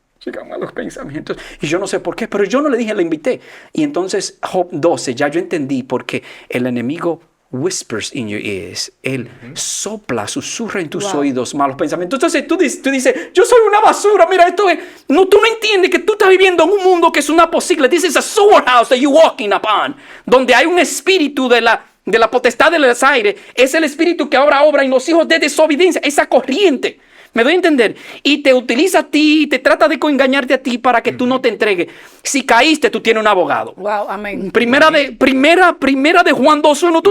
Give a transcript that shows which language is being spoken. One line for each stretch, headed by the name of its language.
Spanish: Llegan malos pensamientos. Y yo no sé por qué, pero yo no le dije, le invité. Y entonces, Job 12, ya yo entendí por qué el enemigo whispers in your ears. Él sopla, susurra en tus oídos malos pensamientos. Entonces tú dices, yo soy una basura, mira, esto es... No, tú no entiendes que tú estás viviendo en un mundo que es una posible.
English: This is a sewer house that you're walking upon.
Spanish: Donde hay un espíritu de la potestad de los aires. Es el espíritu que ahora obra en los hijos de desobediencia. Esa corriente. ¿Me doy a entender? Y te utiliza a ti, te trata de engañarte a ti para que tú no te entregues. Si caíste, tú tienes un abogado. Wow, amén. Primera de Juan 2:1.